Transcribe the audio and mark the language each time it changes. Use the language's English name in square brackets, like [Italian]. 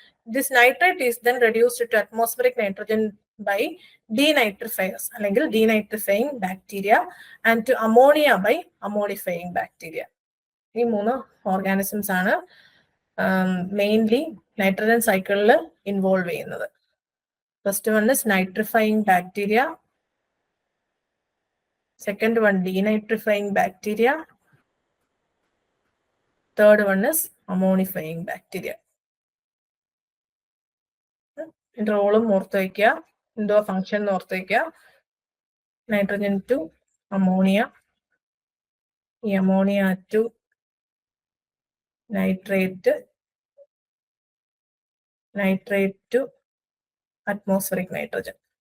[English] This nitrate is then reduced to atmospheric nitrogen by denitrifiers അല്ലെങ്കിൽ denitrifying bacteria and to ammonia by ammonifying bacteria. [Malayalam] ഈ മൂന്ന് organisms ആണ് mainly nitrogen സൈക്കിളിൽ involve ചെയ്യുന്നത്. [English] First one is nitrifying bacteria. Second one, denitrifying bacteria. Third one is ammonifying bacteria. [Malayalam] റോളും ഓർത്ത് വയ്ക്കുക, എന്തോ ഫംഗ്ഷൻ ഓർത്ത് വയ്ക്കുക. നൈട്രജൻ ടു അമോണിയ, ഈ ammonia to nitrate, nitrate to atmospheric nitrogen.